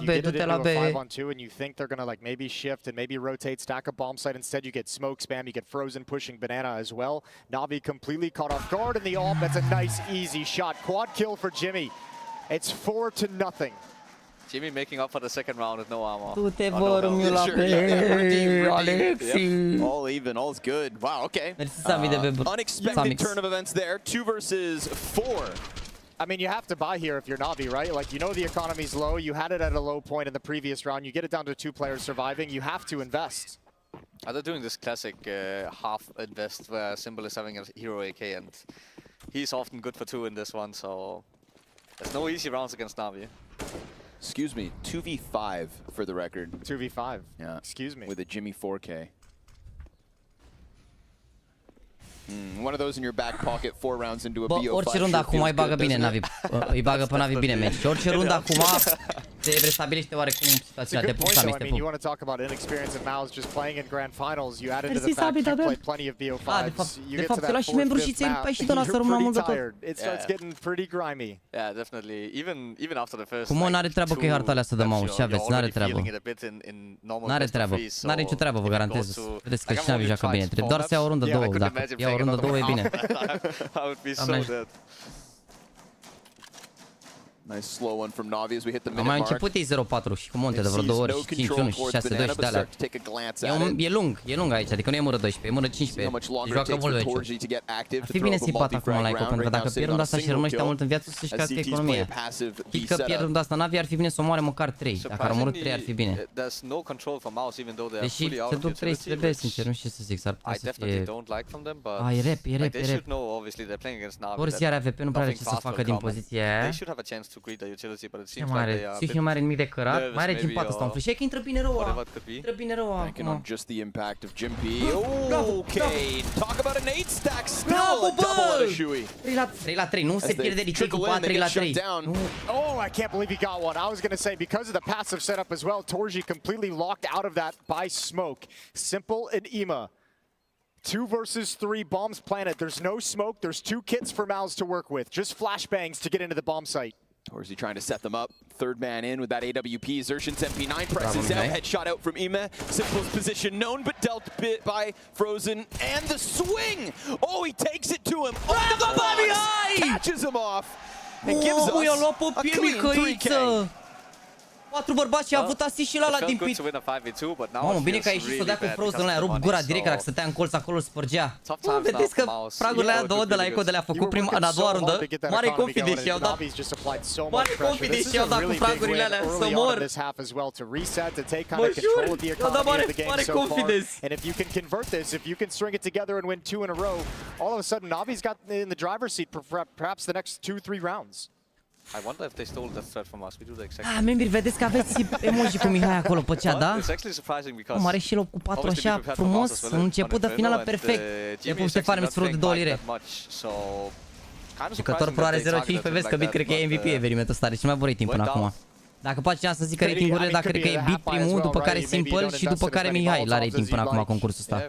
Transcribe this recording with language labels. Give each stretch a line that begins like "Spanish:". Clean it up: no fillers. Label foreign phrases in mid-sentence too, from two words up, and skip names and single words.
English: Like, you get it into a 5-on-2 and you think they're going to like maybe shift and maybe rotate, stack a bomb site. Instead, you get smoke spam, you get Frozen pushing Banana as well. NaVi completely caught off guard in the AWP. That's a nice, easy shot. Quad kill for Jimmy. It's 4-0. Jimmy making up for the second round with no armor.
Romanian: Du-te, vă, Romiu, Alexi.
English: All even, all's good. Wow, okay. Unexpected turn of events there. 2 versus 4. I mean, you have to buy here if you're NaVi, right? Like, you know the economy's low. You had it at a low point in the previous round. You get it down to 2 players surviving. You have to invest. They're doing this classic half invest where Simple is having a hero AK, and he's often good for 2 in this one, so there's no easy rounds against NaVi. Excuse me, 2v5 for the record. 2v5. Yeah. Excuse me. With a Jimmy 4K. One of those in your back pocket, 4 rounds into a BO5.
Romanian: Orice rundă acum îi bagă bine NaVi. Îi bagă pe NaVi bine meci. Orice rundă acum se restabilește oarecum
English: It's a
Romanian: situația de
English: good point,
Romanian: punctam
English: though. I
Romanian: este
English: mean, you
Romanian: pup.
English: want to talk about inexperience of mouZ just playing in grand finals. You add into
Romanian: Mersi,
English: the fact
Romanian: Sabi,
English: you
Romanian: da,
English: played plenty of BO5s.
Romanian: de fapt,
English: You
Romanian: de
English: get
Romanian: fapt,
English: to
Romanian: te
English: that
Romanian: lași și membru
English: 4th,
Romanian: și
English: 5th
Romanian: ți-ai
English: map,
Romanian: și doar să rămână
English: you're
Romanian: mult de
English: pretty
Romanian: tot.
English: tired. It starts getting pretty grimy. Yeah, definitely. Even after the first.
Romanian: Cum n-are treabă cu harta alea asta de mouse, ce aveți? N-are treabă. N-are treabă. N-are nicio treabă, vă garantez. Vedeți că și NaVi joacă bine. Trebuie doar să ia o rundă, două. Dacă ia o rundă, două e bine.
English: I would be so dead. Nice slow one from NaVi as we hit the minute
Romanian: Am mai
English: mark.
Romanian: început ei 0-4 și cu monte de vreo 2 ori și 5-1 și 6-2 și de alea. E lung aici, adică nu e mură 12, e mură 15 și joacă mult veciul. Ar fi bine să-i pat acum la Ico, pentru că dacă pierd runda asta și rămâne ăștia mult în viață, să-și crească economia. Chit că pierd runda asta NaVi, ar fi bine să omoare măcar 3. Dacă ar omorâ 3 ar fi bine. Deși se duc 3 trebuie, sincer, nu știu ce să zic, s-ar putea să fie... E rep, e rep, e rep. Orice are AWP, nu prea are ce să facă din poziția aia. Ce mare, și nu mai are nimic de cărat, mai are din patul ăsta un flash, că intră bine rău, intră bine rău acum.
English: Just the impact of Jim P. Okay, talk about an 8 stack still.
Romanian: Bravo,
English: A double out of
Romanian: bă!
English: Shui.
Romanian: 3 la 3, nu se pierde retake cu 4 la 3.
English: Oh, I can't believe he got one. I was going to say, because of the passive setup as well, torji completely locked out of that by smoke. Simple and Ema. 2 versus 3 bombs planted. There's no smoke. There's 2 kits for mouZ to work with. Just flashbangs to get into the bomb site. Torzi trying to set them up. Third man in with that AWP. Xerxion's MP9 presses out. Headshot out from Ema. Simple's position known, but dealt bit by Frozen. And the swing! Oh, he takes it to him.
Romanian: Bravo,
English: catches him off. And gives us a clean 3K.
Romanian: 4 bărbați și a avut asist și la din pit. Mamă, bine că a ieșit să dea cu Frozen ăla, rup gura direct, dacă stătea în colț acolo spărgea. Vedeți că pragurile aia două de la Eco de le-a făcut în a doua rundă. Mare confidence și-au dat. Mare confidence și-au dat cu pragurile alea, să mor. Mă jur, i-au dat mare confidence.
English: And if you can convert this, if you can string it together and win 2 in a row, all of a sudden NaVi's got in the driver's seat for perhaps the next 2-3 rounds. I wonder if they stole that threat from us. We do the exact.
Romanian: Membri, vedeți că aveți emoji cu Mihai acolo pe chat, da?
English: It's actually surprising because
Romanian: Mare și loc cu 4 așa frumos, un început de finală perfect. E cum se farme de 2 lire. Jucător pro are 0.15, vezi că Bit cred că e MVP evenimentul ăsta, deci cel mai bun rating până acum. Dacă poate cineva să zică ratingurile, dacă cred că e Bit primul, după care Simple și după care Mihai la rating până acum concursul ăsta.